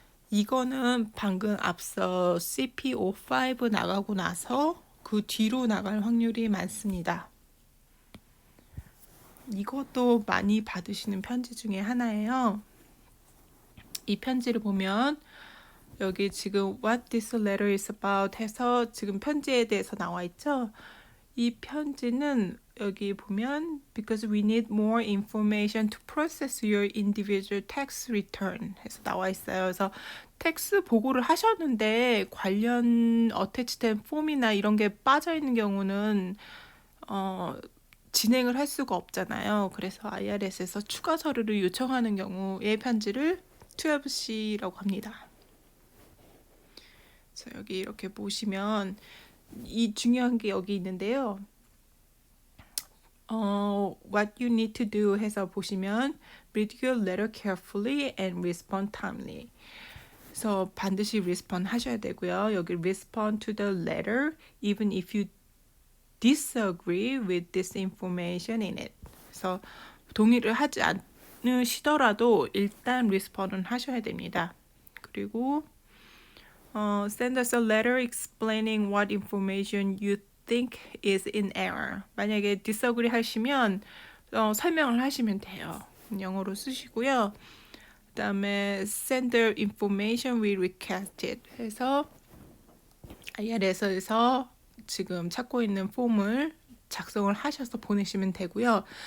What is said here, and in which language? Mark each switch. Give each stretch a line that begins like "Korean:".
Korean: 이거는 방금 앞서 CP05 나가고 나서 그 뒤로 나갈 확률이 많습니다. 이것도 많이 받으시는 편지 중에 하나예요. 이 편지를 보면 여기 지금
English: What this letter is about
Korean: 해서 지금 편지에 대해서 나와 있죠. 이 편지는 여기 보면
English: Because we need more information to process your individual tax return
Korean: 해서 나와 있어요. 그래서 텍스 보고를 하셨는데 관련 어태치된 폼이나 이런 게 빠져 있는 경우는 진행을 할 수가 없잖아요. 그래서 IRS에서 추가 서류를 요청하는 경우의 편지를 12C라고 합니다. 그래서 여기 이렇게 보시면 이 중요한 게 여기 있는데요.
English: What you need to do
Korean: 해서 보시면
English: read your letter carefully and respond timely.
Korean: 그래서 반드시 respond 하셔야 되고요. 여기
English: respond to the letter even if you disagree with this information in it.
Korean: 그래서 동의를 하지 않으시더라도 일단 respond은 하셔야 됩니다.
English: 그리고 send us a letter explaining what information you think is in error.
Korean: 만약에 disagree 하시면 설명을 하시면 돼요. 영어로 쓰시고요. 그 다음에
English: send the information we requested
Korean: 해서 IRS에서 지금 찾고 있는 폼을 작성을 하셔서 보내시면 되고요.